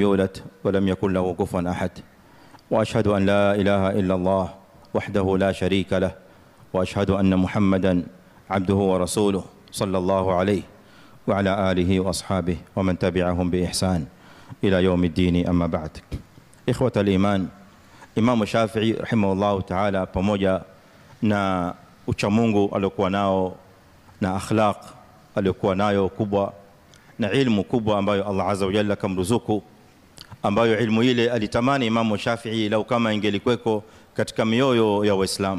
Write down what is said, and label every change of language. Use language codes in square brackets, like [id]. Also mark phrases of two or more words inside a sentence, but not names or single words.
[ar] يولد ولم يكن له كفوا أحد، وأشهد أن لا إله إلا الله وحده لا شريك له، وأشهد أن محمدًا عبده ورسوله صلى الله عليه وعلى آله وأصحابه ومن تبعهم بإحسان إلى يوم الدين. أما بعد. إخوة الإيمان، [sw] Imam Shafi'i [ar] رحمه الله تعالى [sw] pamoja na uchamungu aliokuwa nao na akhlaq aliokuwa nayo kubwa na ilmu kubwa ambayo Allah [ar] عز وجل [sw] kamruzuku, ambayo ilmu ile alitamani Imam Shafi'i lau kama ingelikweko katika mioyo ya Waislamu.